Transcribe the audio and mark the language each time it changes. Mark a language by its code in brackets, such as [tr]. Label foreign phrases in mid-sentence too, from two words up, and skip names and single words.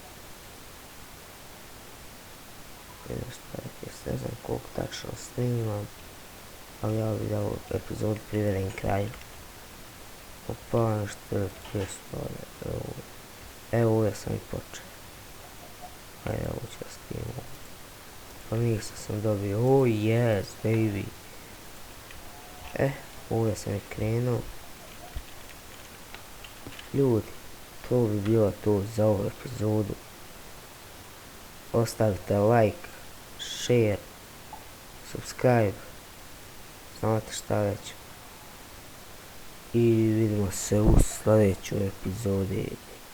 [bs] Ne znam koliko tačno snimam. Ali ja bi da ovu epizodu privedem kraju. Opa, nešto je pjesma. Evo ovdje sam i počeo. Ajde, ovo ću da snimam. Pa nisam sam dobio. [en] Oh yes, baby. [bs] Ovdje sam i krenuo. Ljudi, to bi bilo to za ovu epizodu. Ostavite [en] like, share, subscribe. [bs] Znate šta već. I vidimo se u sljedećoj epizodi.